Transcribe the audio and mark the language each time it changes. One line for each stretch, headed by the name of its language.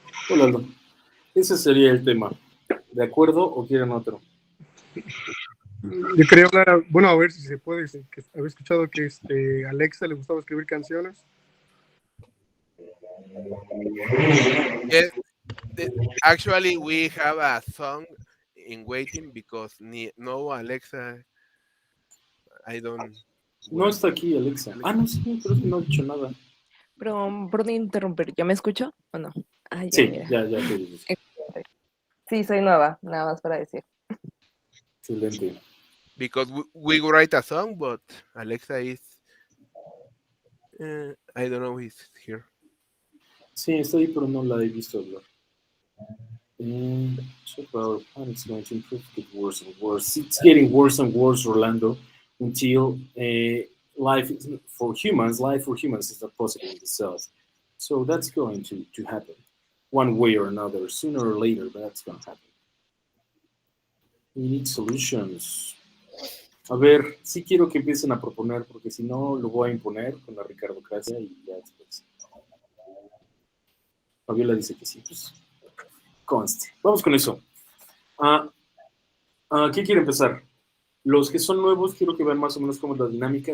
Spanish: Hola, Aldo. Ese sería el tema. ¿De acuerdo o quieren otro? Yo quería hablar, bueno, a ver si se puede, que había escuchado que Alexa le gustaba escribir canciones.
English: Yes, actually, we have a song in waiting because no Alexa, I don't.
Spanish: No está aquí, Alexa. No, sí, pero no ha dicho nada. Pero, por no interrumpir, ¿ya me escucho o no? Ah, ya, Sí, mira. ya te dices. Sí, soy nueva, nada más para decir. Excelente.
English: Because we write a song, but Alexa is. I don't know, he's here.
Spanish: Sí, está ahí, pero no la he visto hablar.
English: So our planet's going to improve, get worse and worse. It's getting worse and worse, Orlando, until life for humans is not possible in the cells. So that's going to happen, one way or another, sooner or later, but that's going to happen. We need solutions.
Spanish: A ver, sí quiero que empiecen a proponer, porque si no, lo voy a imponer con la ricardocracia y ya después. Fabiola dice que sí, pues conste. Vamos con eso. ¿Quién quiere empezar? Los que son nuevos, quiero que vean más o menos cómo es la dinámica.